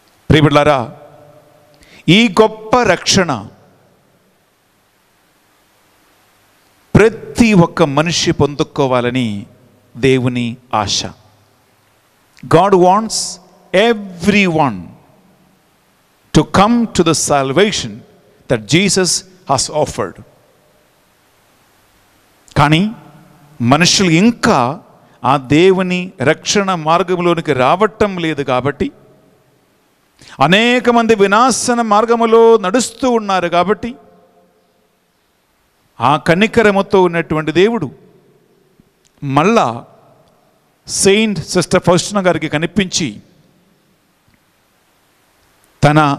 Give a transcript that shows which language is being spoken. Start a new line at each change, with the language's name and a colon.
Telugu: ప్రియబిడ్డలారా, ఈ గొప్ప రక్షణ ప్రతి ఒక్క మనిషి పొందుకోవాలని దేవుని ఆశ.
English: God wants everyone to come to the salvation that Jesus has offered.
Telugu: కానీ మనుషులు ఇంకా ఆ దేవుని రక్షణ మార్గంలోనికి రావటం లేదు. కాబట్టి అనేక మంది వినాశన మార్గములో నడుస్తూ ఉన్నారు. కాబట్టి ఆ కనికరముతో ఉన్నటువంటి దేవుడు మళ్ళా సెయింట్ సిస్టర్ ఫౌస్టినా గారికి కనిపించి తన